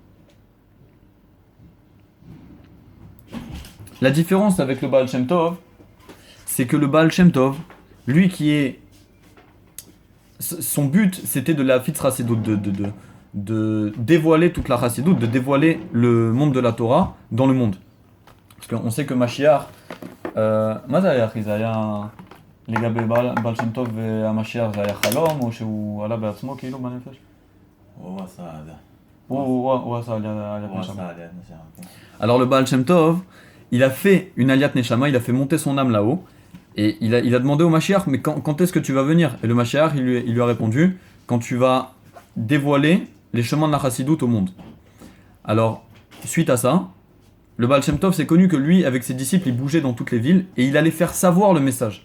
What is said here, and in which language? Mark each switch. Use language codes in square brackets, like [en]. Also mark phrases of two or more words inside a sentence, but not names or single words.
[fr] La différence avec le Baal Shem Tov, c'est que le Baal Shem Tov, lui qui est... Son but, c'était de la Fitz Chassidut, de dévoiler toute la Chassidut, de dévoiler le monde de la Torah dans le monde. Parce qu'on sait que Mashiach... [he] מה זה היה אחי? זה היה לגבי בעל שם טוב והמשיח, זה היה חלום או שהוא עלה בעצמו כאילו בנפש? הוא עשה את זה. הוא עשה עליית נשמה. [fr] Alors le Baal Shem Tov, il a fait une [he] עליית נשמה, [fr] il a fait monter son âme là-haut, et il a demandé au Mashiach, mais quand est-ce que tu vas venir? Et le Mashiach, il lui a répondu, quand tu vas dévoiler les chemins de la Chassidut au monde. Alors, suite à ça, le Baal Shem Tov, c'est connu que lui, avec ses disciples, il bougeait dans toutes les villes, et il allait faire savoir le message.